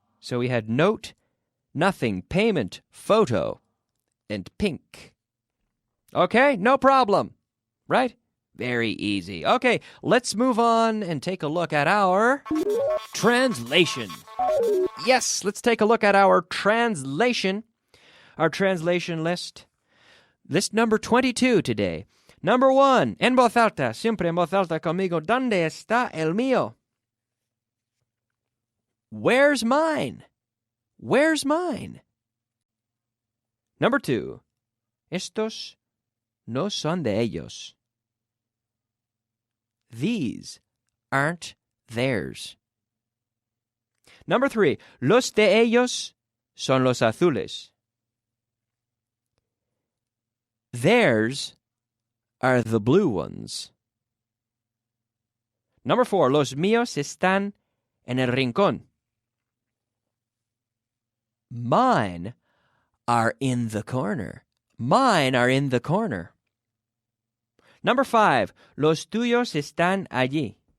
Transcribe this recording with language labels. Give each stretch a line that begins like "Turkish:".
English: So we had note, nothing, payment, photo, and pink. Okay, no problem. Right? Very easy. Okay, let's move on and take a look at our translation. Yes, let's take a look at our translation. Our translation list. List number 22 today. Number 1,
Spanish: en voz alta, siempre en voz alta conmigo. ¿Dónde está el mío?
English: Where's mine? Where's mine? Number 2,
Spanish: estos no son de ellos.
English: These aren't theirs. Number 3,
Spanish: los de ellos son los azules.
English: Theirs are the blue ones. Number 4,
Spanish: los míos están en el rincón.
English: Mine are in the corner. Mine are in the corner. Number 5,
Spanish: los tuyos están allí.